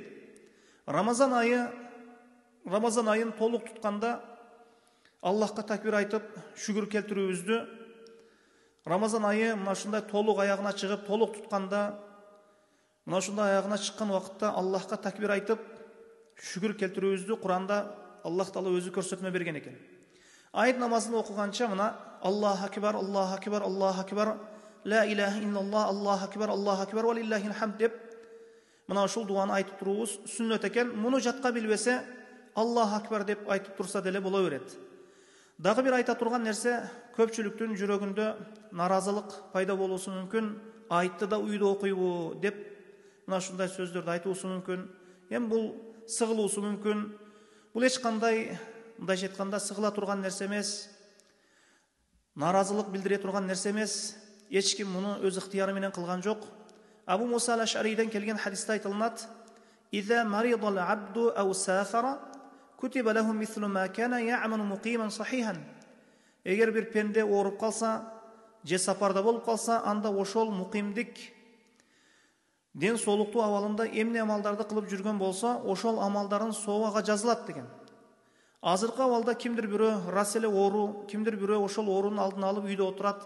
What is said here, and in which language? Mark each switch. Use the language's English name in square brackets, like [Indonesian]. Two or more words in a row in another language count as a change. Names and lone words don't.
[Kyrgyz] Рамазан айын толук тутканда Аллахка такбир айтып, шүгүр келтирүүбүздү, Рамазан айы мына ушундай толук аягына чыгып, толук тутканда, мына ушундай аягына чыккан убакытта Аллахка такбир айтып, шүгүр келтирүүбүздү Куранда Аллах Таала өзү көрсөтмө берген экен. Айт намазын окуганча мына [Arabic] الله أكبر الله أكبر الله أكبر لا إله إلا الله الله أكبر الله أكبر ولله الحمد [Kyrgyz] деп мына ушул дуаны айтып туруубуз сүннөт экен. Муну жатка билбесе, [Arabic] الله أكبر [Kyrgyz] деп айтып турса деле боло берет. Дагы бир айта турган нерсе, көпчүлүктүн жүрөгүндө наразылык пайда болуусу мүмкүн. Айтты да үйдө окуйбу деп мына ушундай сөздөрдү айтуусу мүмкүн. Эми бул сыгылуусу мүмкүн. Бул эч кандай, мындайча айтканда, сыгыла турган нерсе эмес. Наразылык билдире турган нерсе эмес. Эч ким муну өз ыктыяры менен кылган жок. Абу Муса ал-Аш'ариден келген хадисте айтылат: [Arabic] "إذا مرض العبد أو سافر كتب له مثل ما كان يعمل مقيما صحيحا." [Kyrgyz] Эгер бир пенде ооруп калса, же сапарда болуп калса, анда ошол муқимдик ден соолуктуу абалында эмне амалдарды кылып жүргөн болсо, ошол амалдарын сообага жазылат деген. Азыркы абалда кимдир бирөө рас эле оору, кимдир бирөө ошол оорунун алдын алып үйдө отурат.